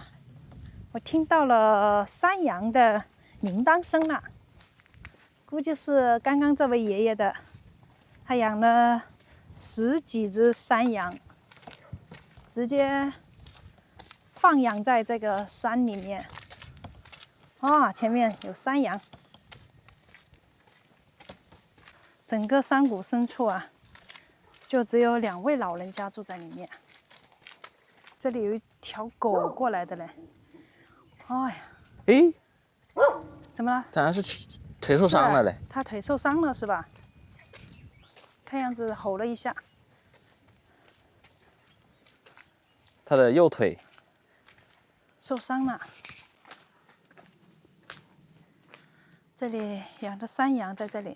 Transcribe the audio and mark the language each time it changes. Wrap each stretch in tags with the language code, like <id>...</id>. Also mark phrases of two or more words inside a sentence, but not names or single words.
<zh>我聽到了山羊的鈴鐺聲了，估計是剛剛這位爺爺的，他養了10幾隻山羊，直接放養在這個山裡面。啊，前面有山羊，整個山谷深處啊，就只有2位老人家住在裡面。這裡有一條狗過來的嘞。哎呀，誒，怎麼了？当然是腿受傷了嘞。他腿受傷了是吧？看樣子吼了一下。他的右腿受傷了。這裡養的山羊在這裡。</zh>